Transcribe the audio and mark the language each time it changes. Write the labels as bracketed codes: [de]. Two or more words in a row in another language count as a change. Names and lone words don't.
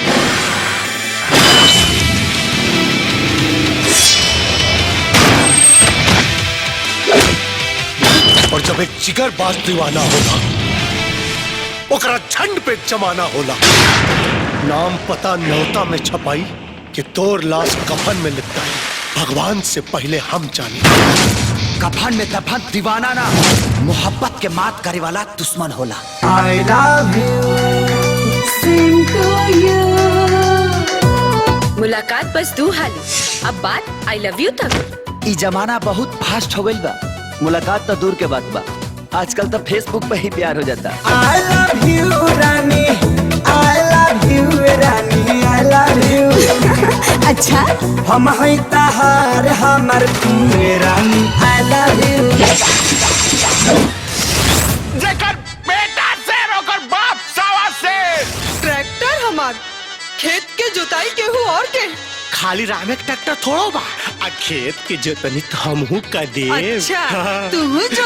[bho] और जब एक जिगरबाज दीवाना होला, ओकरा झंड पे जमाना होला। नाम पता न्योता में छपाई कि तोर लाश कफन में लिपटाई, भगवान से पहले हम जाने। कफन में दफन दीवाना ना, मोहब्बत के मात करे वाला दुश्मन होला। [en] I love you। sing to you। [bho] मुलाकात बस 2 हाली, अब बात [en] I love you [bho] तक। ई जमाना बहुत फास्ट हो गई बा, मुलाकात तो दूर के बात बा, आजकल तो फेसबुक पे ही प्यार हो जाता। [en] I love you रानी, I love you रानी, I love you। [bho] अच्छा, हम हैं तहार हमर तू रानी, [en] I love you। [bho] जेकर बेटा से रोकर बाप सावा से, ट्रैक्टर हमार खेत के जुताई केहू और के। खाली रामे के ट्रैक्टर थोड़ो बा, आ खेत के जोतनी तो हमहू कर दे। अच्छा तू जो